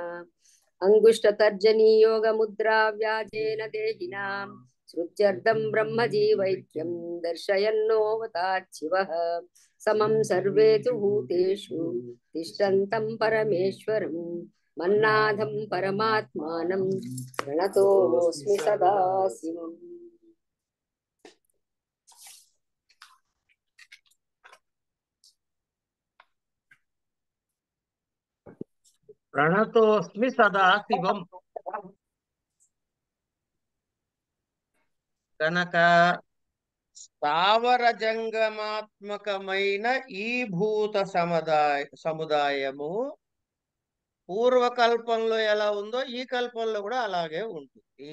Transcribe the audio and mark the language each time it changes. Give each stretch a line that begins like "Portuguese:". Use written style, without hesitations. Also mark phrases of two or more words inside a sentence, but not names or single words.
Sanskrit: अंगुष्ठतर्जनीयोगमुद्रा व्याजेन देहिनां श्रुत्यर्थं ब्रह्मजीवैक्यं दर्शयन्नोऽवताच्छिवः समं सर्वेषु भूतेषु तिष्ठन्तं परमेश्वरं मन्नाथं परमात्मानं प्रणतोऽस्मि सदाशिवम् ప్రణతోస్మి సదాశివం.
Telugu: కనుక స్థావర జంగమాత్మకమైన ఈ భూత సముదాయము పూర్వకల్పంలో ఎలా ఉందో ఈ కల్పంలో కూడా అలాగే ఉంటుంది.